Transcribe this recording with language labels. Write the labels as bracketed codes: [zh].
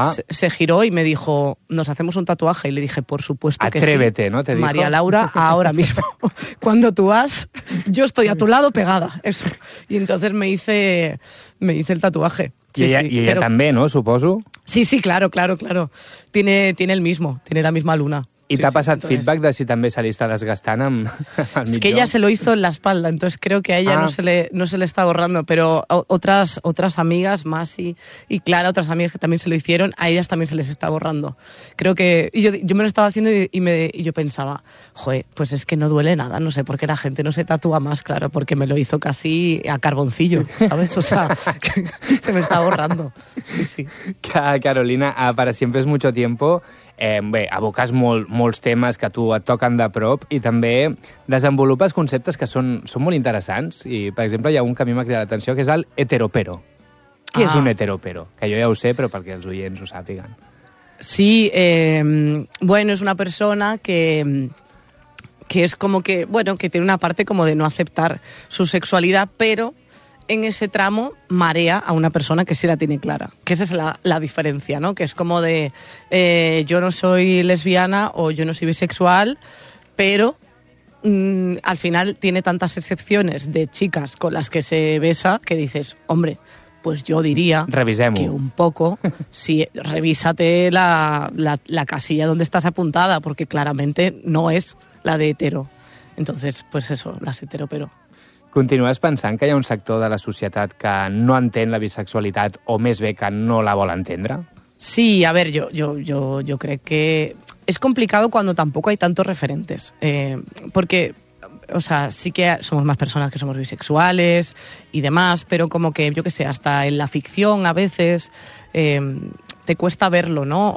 [es] Se giró y me dijo, ¿nos hacemos un tatuaje? Y le dije, por supuesto. Atrévete, que sí. Atrévete, ¿no? Te dijo. María Laura, ahora mismo, cuando tú vas, yo estoy a tu lado pegada. Eso. Y entonces me hice el tatuaje. Sí, y ella, sí, y ella, pero también, ¿no? Supongo. Sí, sí, claro, claro, claro. Tiene el mismo, tiene la misma luna. [ca] I sí, t'ha passat sí, feedback de si també se li està desgastant al mitjó? [es] És que ella se lo hizo en la espalda, entonces creo que a ella no se le está borrando, pero otras amigas más y Clara, otras amigas que también se lo hicieron, a ellas también se les está borrando. Creo que... Yo me lo estaba haciendo y yo pensaba, joder, pues es que no duele nada, no sé por qué la gente no se tatúa más, claro, porque me lo hizo casi a carboncillo, ¿sabes? O sea, se me está borrando. Sí, sí. Carolina, para siempre es mucho tiempo... [ca] bé, aboques molts temes que a tu et toquen de prop i també desenvolupes conceptes que són molt interessants i, per exemple, hi ha un que a mi m'ha cridat l'atenció, que és el heteropero. Què és un heteropero? Que jo ja ho sé, però perquè els oients ho sàpiguen. Sí, bueno, és una persona que és com que, bueno, que té una part com de no acceptar su sexualitat, però [es] en ese tramo marea a una persona que sí la tiene clara. Que esa es la diferencia, ¿no? Que es como de yo no soy lesbiana o yo no soy bisexual, pero al final tiene tantas excepciones de chicas con las que se besa que dices, hombre, pues yo diría... Revisemos. Que un poco, sí, revísate la casilla donde estás apuntada, porque claramente no es la de hetero. Entonces, pues eso, las hetero, pero... [ca] Continues pensant que hi ha un sector de la societat que no entén la bisexualitat o més bé que no la vol entendre? [es] Sí, a ver, yo creo que es complicado cuando tampoco hay tantos referentes. Porque, o sea, sí que somos más personas que somos bisexuales y demás, pero como que, yo qué sé, hasta en la ficción a veces te cuesta verlo, ¿no?